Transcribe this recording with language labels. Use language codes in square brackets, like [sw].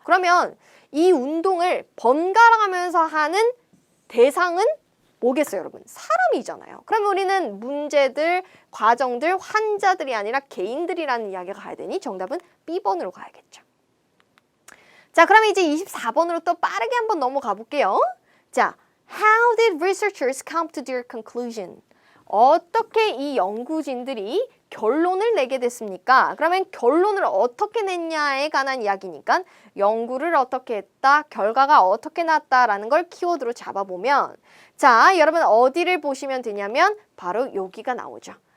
[ko] 그러면 이 운동을 번갈아 가면서 하는 대상은 뭐겠어요, 여러분? 사람이잖아요. 그러면 우리는 문제들, 과정들, 환자들이 아니라 개인들이라는 이야기가 가야 되니 정답은 B번으로 가야겠죠. 자, 그러면 이제 24번으로 또 빠르게 한번 넘어가 볼게요. [en] 자, How did researchers come to their conclusion? [ko] 어떻게 이 연구진들이 결론을 내게 됐습니까? 그러면 결론을 어떻게 냈냐에 관한 이야기니까 연구를 어떻게 했다, 결과가 어떻게 났다라는 걸 키워드로 잡아보면 자, 여러분 어디를 보시면 되냐면 바로 여기가 나오죠.